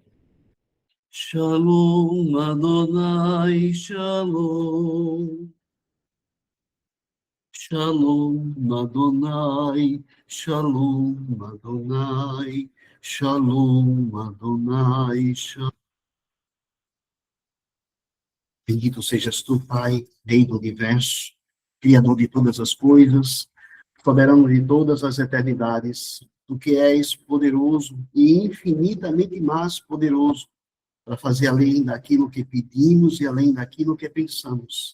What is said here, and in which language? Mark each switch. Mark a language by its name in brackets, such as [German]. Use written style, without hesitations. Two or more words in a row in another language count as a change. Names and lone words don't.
[Hebrew] שלום, אדני, שלום. שלום, אדני, שלום, אדני, שלום, אדני, שלום. [Portuguese] Bendito sejas tu, Pai, Rei do Universo, Criador de todas as coisas, soberano de todas as eternidades, tu que és poderoso e infinitamente mais poderoso para fazer além daquilo que pedimos e além daquilo que pensamos.